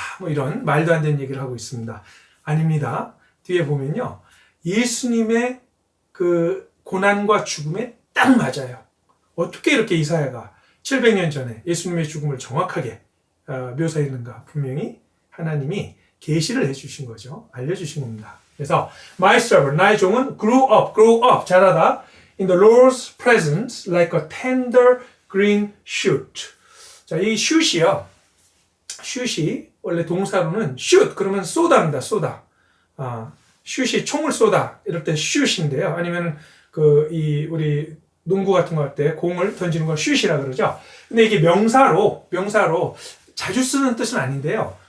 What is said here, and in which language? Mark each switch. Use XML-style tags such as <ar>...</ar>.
<ko>뭐 이런 말도 안 되는 얘기를 하고 있습니다. 아닙니다. 뒤에 보면요. 예수님의 그 고난과 죽음에 딱 맞아요. 어떻게 이렇게 이사야가 700년 전에 예수님의 죽음을 정확하게 묘사했는가? 분명히 하나님이 계시를 해주신 거죠. 알려주신 겁니다.</ko> <en>그래서 my servant,</en> <ko>나의 종은</ko> <en>grew up,</en> <ko>자라다</ko> <en>in the Lord's presence like a tender green shoot.</en> <ko>자, 이 shoot이요. shoot이 원래 동사로는 shoot 그러면 쏘다입니다. 쏘다. shoot이 총을 쏘다 이럴 때 shoot인데요. 아니면 우리 농구 같은 거 할 때 공을 던지는 걸 shoot이라 그러죠. 근데 이게 명사로 자주 쓰는 뜻은 아닌데요.</ko>